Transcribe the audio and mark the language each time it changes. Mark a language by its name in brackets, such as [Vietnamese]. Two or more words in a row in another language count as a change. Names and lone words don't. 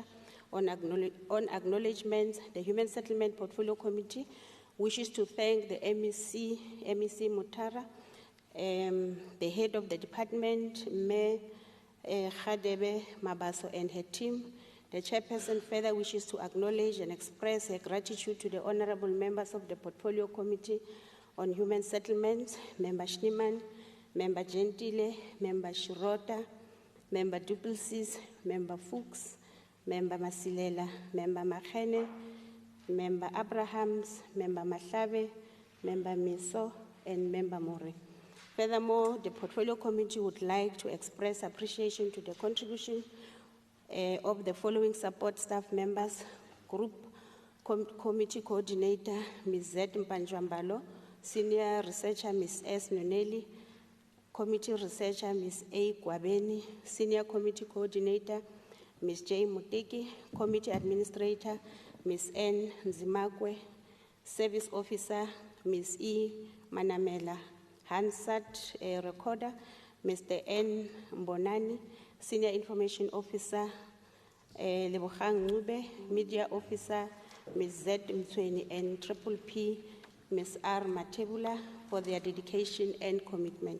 [English] On acknowledgement, the Human Settlement Portfolio Committee wishes to thank the MEC Mutara, the head of the department, Mayor Khadebe Mabaso, and her team. The chairperson further wishes to acknowledge and express her gratitude to the honorable members of the Portfolio Committee on Human Settlements, Member Schneemann, Member Gentile, Member Shirota, Member Duplessis, Member Fuchs, Member Masilela, Member Makhene, Member Abrahams, Member Mahlabe, Member Miso, and Member More. Furthermore, the Portfolio Committee would like to express appreciation to the contribution of the following support staff members: Group Committee Coordinator, Ms. Z. Mpanjwambalo, Senior Researcher, Ms. S. Noneli, Committee Researcher, Ms. A. Gwabeni, Senior Committee Coordinator, Ms. J. Muteki, Committee Administrator, Ms. N. Nzimakwe, Service Officer, Ms. E. Manamela, Hansat Recorder, Mr. N. Mbonani, Senior Information Officer, Lebogang Ngube, Media Officer, Ms. Z. Mtsweni, and Triple P, Ms. R. Matebula, for their dedication and commitment.